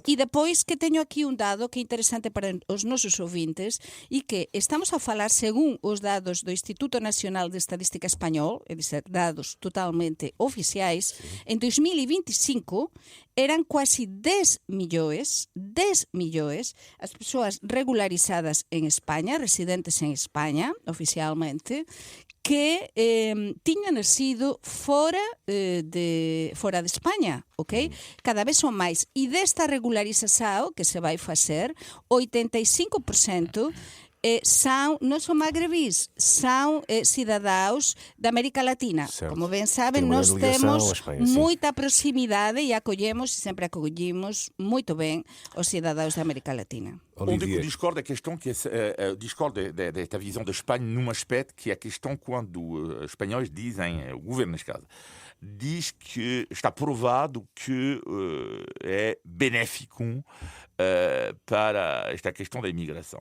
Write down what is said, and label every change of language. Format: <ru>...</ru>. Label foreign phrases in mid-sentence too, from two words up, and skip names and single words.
<gl>E depois que teño aquí un dado que é interesante para os nosos ouvintes e que estamos a falar según os dados do Instituto Nacional de Estadística Español, é dizer, dados totalmente oficiais, en 2025 eran quasi 10 millóns as persoas regularizadas en España, residentes en España, oficialmente, que tiñan nascido fora de España, ok? Cada vez son máis. E desta regularización que se vai facer, 85% non son magrebís, son cidadaos da América Latina.</gl> <pt>Certo.</pt> <gl>Como ben saben,</gl> <pt>Tem uma</pt> <gl>nós</gl> <pt>grande ligação</pt> <gl>temos</gl> <pt>à Espanha, sim.</pt> <gl>moita proximidade e acolhemos, e sempre acollimos muito bem os cidadaos da América Latina.</gl> <pt>Onde eu Olivier, discordo é a questão que discordo desta visão da Espanha num aspecto que é a questão quando os espanhóis dizem, o governo neste caso, diz que está provado que é benéfico para esta questão da imigração.</pt>